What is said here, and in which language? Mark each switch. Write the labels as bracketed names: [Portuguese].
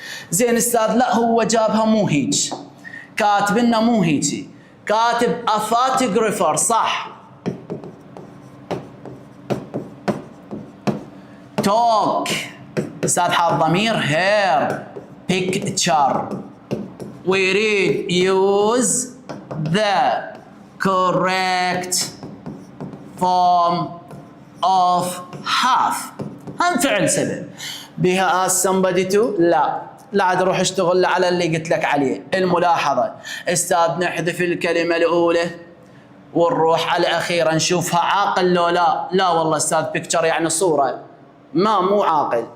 [Arabic] زين استاذ لا هو جابها مو هيك، كاتب لنا مو هيك، كاتب [English] a photographer [Arabic] صح. توك استاذ حاط ضمير [English] hair picture. [Arabic] ويريد [English] use the correct form of have. [Arabic] هم فعل سبب. بها [English] ask somebody to؟ [Arabic] لا عاد روح اشتغل على اللي قلت لك عليه. الملاحظة استاذ نحذف الكلمة الأولى ونروح على الأخيرة نشوفها عاقل لو لا والله استاذ بيكتشر يعني صورة مو عاقل.